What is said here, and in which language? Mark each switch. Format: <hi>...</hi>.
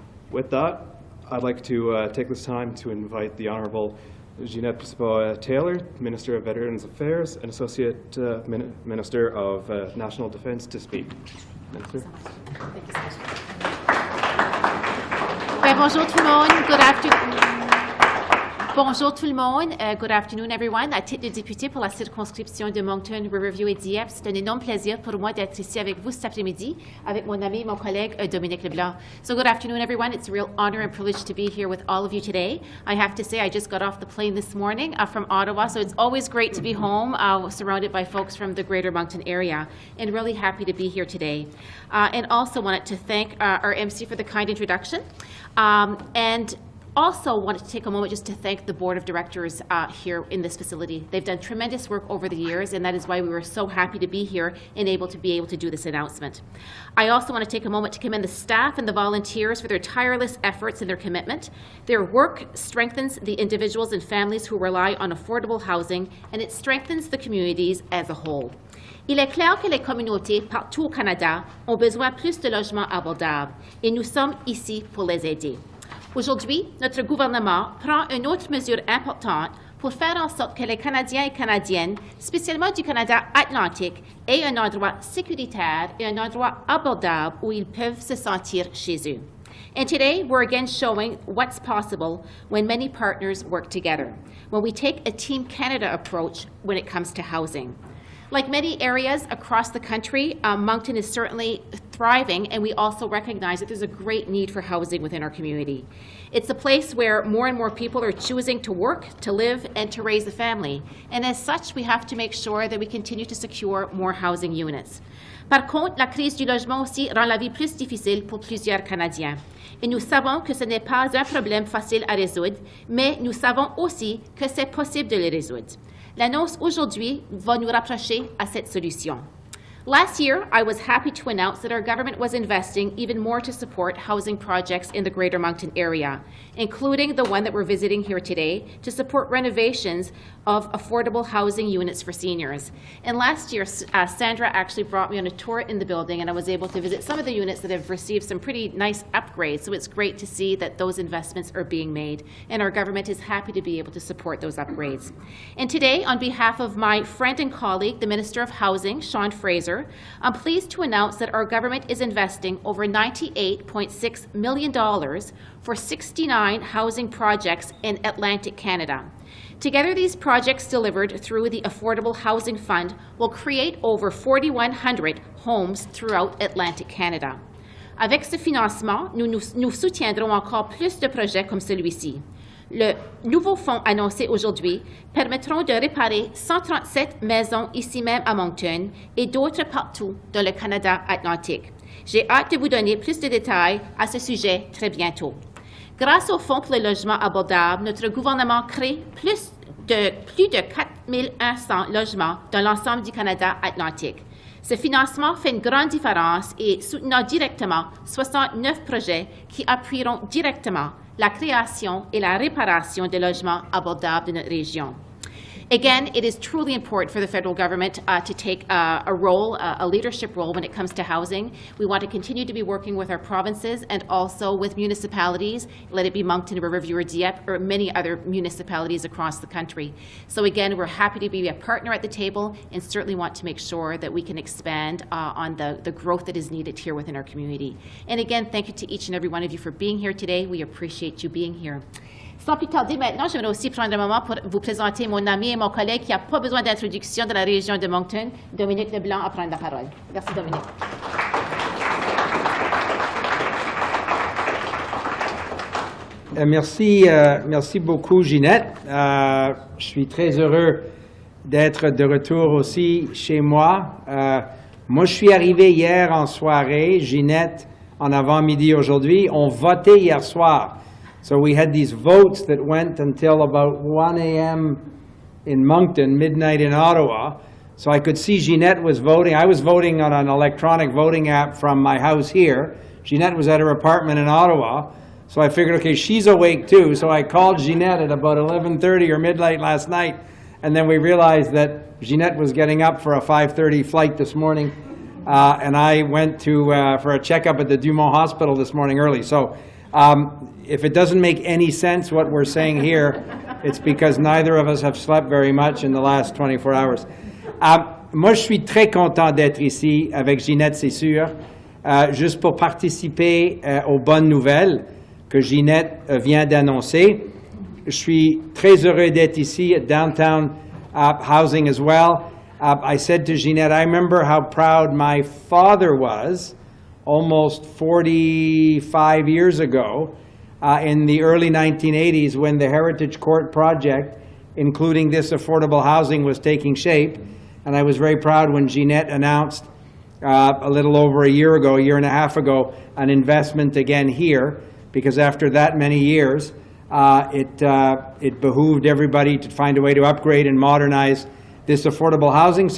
<en>With that, I'd like to take this time to invite the Honourable Ginette Petitpas Taylor, Minister of Veterans Affairs and Associate Minister of National Defence, to speak. Minister. Thank you so much.</en> <fr>Bonjour tout le monde.</fr> <en>Good afternoon.</en> <fr>Bonjour tout le monde.</fr> <en>Good afternoon, everyone.</en> <fr>À titre de député pour la circonscription de Moncton, Riverview et Dieppe, c'est un énorme plaisir pour moi d'être ici avec vous cet après-midi, avec mon ami, mon collègue, Dominic LeBlanc.</fr> <en>So good afternoon, everyone. It's a real honor and privilege to be here with all of you today. I have to say, I just got off the plane this morning from Ottawa, so it's always great to be home, surrounded by folks from the Greater Moncton area, and really happy to be here today. And also wanted to thank our MC for the kind introduction. And also wanted to take a moment just to thank the board of directors here in this facility. They've done tremendous work over the years, and that is why we were so happy to be here and able to do this announcement. I also want to take a moment to commend the staff and the volunteers for their tireless efforts and their commitment. Their work strengthens the individuals and families who rely on affordable housing, and it strengthens the communities as a whole.</en> <fr>Il est clair que les communautés partout au Canada ont besoin plus de logements abordables, et nous sommes ici pour les aider. Aujourd'hui, notre gouvernement prend une autre mesure importante pour faire en sorte que les Canadiens et Canadiennes, spécialement du Canada atlantique, aient un endroit sécuritaire et un endroit abordable où ils peuvent se sentir chez eux.</fr> <en>And today, we're again showing what's possible when many partners work together, when we take a Team Canada approach when it comes to housing. Like many areas across the country, Moncton is certainly thriving, and we also recognize that there's a great need for housing within our community. It's a place where more and more people are choosing to work, to live, and to raise a family. And as such, we have to make sure that we continue to secure more housing units.</en> <fr>Par contre, la crise du logement aussi rend la vie plus difficile pour plusieurs Canadiens. Et nous savons que ce n'est pas un problème facile à résoudre, mais nous savons aussi que c'est possible de le résoudre. L'annonce aujourd'hui va nous rapprocher à cette solution.</fr> <en>Last year, I was happy to announce that our government was investing even more to support housing projects in the Greater Moncton area, including the one that we're visiting here today, to support renovations of affordable housing units for seniors. And last year, Sandra actually brought me on a tour in the building, and I was able to visit some of the units that have received some pretty nice upgrades. So it's great to see that those investments are being made, and our government is happy to be able to support those upgrades. And today, on behalf of my friend and colleague, the Minister of Housing, Sean Fraser, I'm pleased to announce that our government is investing over $98.6 million for 69 housing projects in Atlantic Canada. Together, these projects delivered through the Affordable Housing Fund will create over 4,100 homes throughout Atlantic Canada.</en> <fr>Avec ce financement, nous soutiendrons encore plus de projets comme celui-ci. Le nouveau fonds annoncé aujourd'hui permettront de réparer 137 maisons ici même à Moncton et d'autres partout dans le Canada atlantique. J'ai hâte de vous donner plus de détails à ce sujet très bientôt. Grâce au Fonds pour le logement abordable, notre gouvernement crée plus de 4 100 logements dans l'ensemble du Canada atlantique. Ce financement fait une grande différence et soutenant directement 69 projets qui appuieront directement la création et la réparation de logements abordables de notre région.</fr> <en>Again, it is truly important for the federal government to take a leadership role when it comes to housing. We want to continue to be working with our provinces and also with municipalities, let it be Moncton, Riverview, or Dieppe, or many other municipalities across the country. So again, we're happy to be a partner at the table and certainly want to make sure that we can expand on the growth that is needed here within our community. And again, thank you to each and every one of you for being here today. We appreciate you being here.</en> <fr>Sans plus tarder maintenant, j'aimerais aussi prendre un moment pour vous présenter mon ami et mon collègue qui n'a pas besoin d'introduction de la région de Moncton, Dominic LeBlanc, à prendre la parole. Merci, Dominic. Merci beaucoup, Ginette. Je suis très heureux d'être de retour aussi chez moi. Moi, je suis arrivé hier en soirée. Ginette, en avant-midi aujourd'hui, ont voté hier soir.</fr> <en>So we had these votes that went until about 1 a.m. in Moncton, midnight in Ottawa. So I could see Ginette was voting. I was voting on an electronic voting app from my house here. Ginette was at her apartment in Ottawa. So I figured, okay, she's awake too. So I called Ginette at about 11:30 or midnight last night. And then we realized that Ginette was getting up for a 5:30 flight this morning. And I went for a checkup at the Dumont Hospital this morning early. So if it doesn't make any sense what we're saying here, it's because neither of us have slept very much in the last 24 hours.</en> <fr>Moi, je suis très content d'être ici avec Ginette, c'est sûr, juste pour participer aux bonnes nouvelles que Ginette vient d'annoncer. Je suis très heureux d'être ici</fr> <en>at Downtown Housing as well. I said to Ginette, I remember how proud my father was almost 45 years ago in the early 1980s when the Heritage Court project, including this affordable housing, was taking shape. And I was very proud when Ginette announced a little over a year and a half ago, an investment again here, because after that many years, it behooved everybody to find a way to upgrade and modernize this affordable housing.</en>